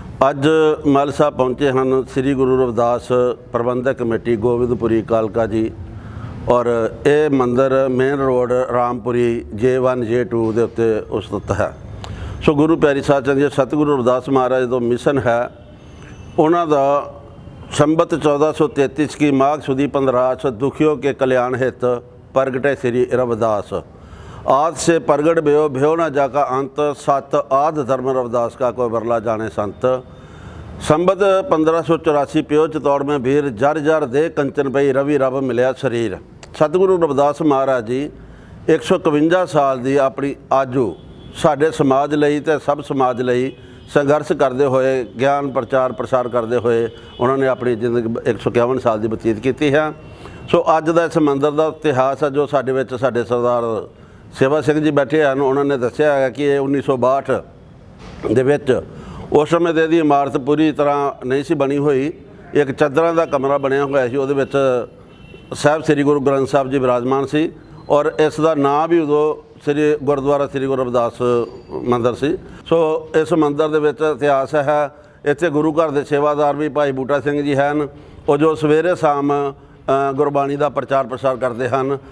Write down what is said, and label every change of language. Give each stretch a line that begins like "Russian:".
Punjabi: ਅੱਜ ਮੱਲ ਸਾਹਿਬ ਪਹੁੰਚੇ ਹਨ ਸ੍ਰੀ ਗੁਰੂ ਰਵਿਦਾਸ ਪ੍ਰਬੰਧਕ ਕਮੇਟੀ ਗੋਬਿੰਦਪੁਰੀ ਕਾਲਕਾ ਜੀ, ਔਰ ਇਹ ਮੰਦਿਰ main road Rampuri J1 J2 ਦੇ ਉੱਤੇ ਉਸਤਤ ਹੈ। ਸੋ ਗੁਰੂ ਪਿਆਰੀ ਸਾਧ ਸੰਗਤ ਜੀ, ਸਤਿਗੁਰੂ ਰਵਿਦਾਸ ਮਹਾਰਾਜ ਦਾ ਮਿਸ਼ਨ ਹੈ। ਉਹਨਾਂ ਦਾ
Hindi: संबत 1433 की माघ सुदी 15 दुखियों के कल्याण हित प्रगटे श्री रविदास। आद से प्रगट भयो भयो न जाका अंत, सत आद धर्म रविदास का कोई बरला जाने संत। संबत 1584 प्यो चितौड़ में भीर, जर जर दे कंचन पई रवि रब मिलिया शरीर। सतगुरु रविदास महाराज जी 151 साल की अपनी आजू
Punjabi: साडे समाज लई ते
Hindi: सब समाज लई संघर्ष करते हुए, ज्ञान प्रचार प्रसार करते हुए उन्होंने अपनी जिंदगी 151 साल की बतीत की है।
Punjabi: सो अज का इस मंदिर का इतिहास है जो साडे विच साडे सरदार सेवा सिंह जी बैठे हैं, उन्होंने दस्सिया है कि 1962 दे विच उस समय तो यदी इमारत पूरी तरह नहीं सी बनी हुई। एक चादर का कमरा बनया हुआ सी, उहदे विच ਸਾਹਿਬ ਸ੍ਰੀ ਗੁਰੂ ਗ੍ਰੰਥ ਸਾਹਿਬ ਜੀ ਵਿਰਾਜਮਾਨ ਸੀ ਔਰ ਇਸ ਦਾ ਨਾਂ ਵੀ ਉਦੋਂ ਸ੍ਰੀ ਗੁਰਦੁਆਰਾ ਸ੍ਰੀ ਗੁਰੂ ਰਵਿਦਾਸ ਮੰਦਿਰ ਸੀ। ਸੋ ਇਸ ਮੰਦਿਰ ਦੇ ਵਿੱਚ ਇਤਿਹਾਸ ਹੈ। ਇੱਥੇ ਗੁਰੂ ਘਰ ਦੇ ਸੇਵਾਦਾਰ ਵੀ ਭਾਈ ਬੂਟਾ ਸਿੰਘ ਜੀ ਹਨ, ਉਹ ਜੋ ਸਵੇਰੇ ਸ਼ਾਮ ਗੁਰਬਾਣੀ ਦਾ ਪ੍ਰਚਾਰ ਪ੍ਰਸਾਰ ਕਰਦੇ ਹਨ।